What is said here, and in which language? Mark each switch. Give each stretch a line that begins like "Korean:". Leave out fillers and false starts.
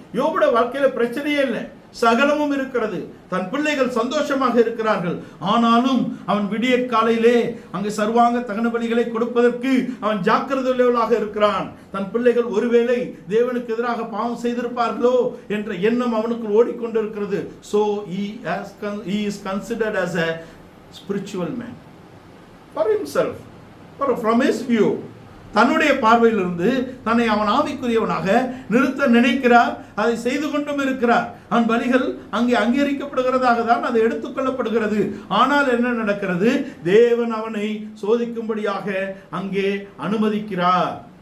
Tamil: யோபுடைய வாழ்க்கையில பிரச்சனையே இல்லை, சகலமும் இருக்கிறது. தன் பிள்ளைகள் சந்தோஷமாக இருக்கிறார்கள். ஆனாலும் அவன் விடிய காலையிலே அங்கு சர்வாங்க தகன பலிகளை கொடுப்பதற்கு அவன் ஜாக்கிரதையுள்ளவனாக இருக்கிறான். தன் பிள்ளைகள் ஒருவேளை தேவனுக்கு எதிராக பாவம் செய்திருப்பார்களோ என்ற எண்ணம் அவனுக்கு ஓடிக்கொண்டிருக்கிறது.
English: So he is considered as a spiritual man for himself, from his view.
Tamil: தன்னுடைய பார்வையிலிருந்து தன்னை அவன் ஆவிக்குரியவனாக நிறுத்த நினைக்கிறார். அதை செய்து கொண்டும் இருக்கிறார். அவன் பலிகள் அங்கே அங்கீகரிக்கப்படுகிறதாக தான் அது எடுத்துக்கொள்ளப்படுகிறது. ஆனால் என்ன நடக்கிறது? தேவன் அவனை சோதிக்கும்படியாக அங்கே அனுமதிக்கிறார்.